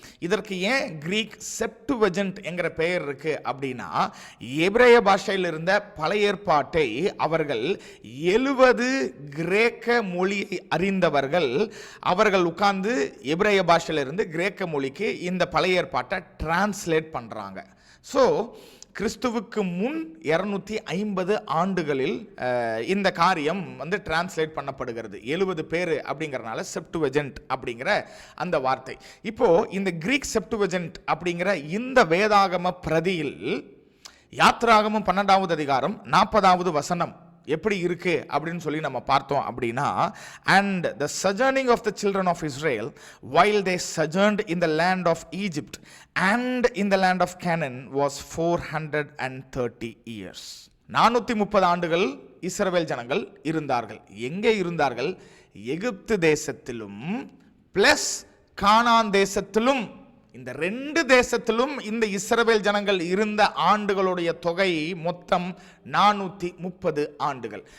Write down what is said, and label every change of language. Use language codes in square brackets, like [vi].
[ta] இதற்கு ஏன் கிரீக் செப்டுவஜென்ட் என்கிற பெயர் இருக்கு அப்படின்னா, எபிரேய பாஷையில் இருந்த பழைய ஏற்பாட்டை அவர்கள் 70 கிரேக்க மொழியை அறிந்தவர்கள் அவர்கள் உட்கார்ந்து எபிரேய பாஷையிலிருந்து கிரேக்க மொழிக்கு இந்த பழைய ஏற்பாட்டை டிரான்ஸ்லேட் பண்றாங்க. ஸோ கிறிஸ்துவுக்கு முன் 250 ஆண்டுகளில் இந்த காரியம் டிரான்ஸ்லேட் பண்ணப்படுகிறது. 70 பேர் அப்படிங்கிறனால செப்டுவஜென்ட் அப்படிங்கிற அந்த வார்த்தை. இப்போ இந்த கிரீக் செப்டுவஜென்ட் அப்படிங்கிற இந்த வேதாகம பிரதியில் யாத்ராகமம் 12வது அதிகாரம் 40வது வசனம் எப்படி இருக்கு அப்படின்னு சொல்லி நம்ம பார்த்தோம் அப்படின்னா, [en] and the sojourning of the children of Israel while they sojourned in the land of Egypt and in the land of Canaan was 430 years. [ta] 430 ஆண்டுகள் இஸ்ரவேல் ஜனங்கள் இருந்தார்கள். எங்கே இருந்தார்கள்? எகிப்து தேசத்திலும் பிளஸ் கானான் தேசத்திலும். இந்த 2 தேசத்திலும் இந்த இஸ்ரவேல் ஜனங்கள் இருந்த ஆண்டுகளுடைய தொகை மொத்தம் 430 ஆண்டுகள்.